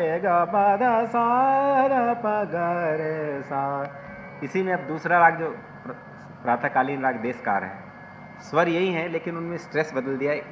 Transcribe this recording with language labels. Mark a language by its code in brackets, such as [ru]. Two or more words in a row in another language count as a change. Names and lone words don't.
[hi] ग प ध सा र प ग रे सा। इसी में अब दूसरा राग जो प्रातःकालीन राग देशकार है, स्वर यही है लेकिन उनमें स्ट्रेस बदल दिया है।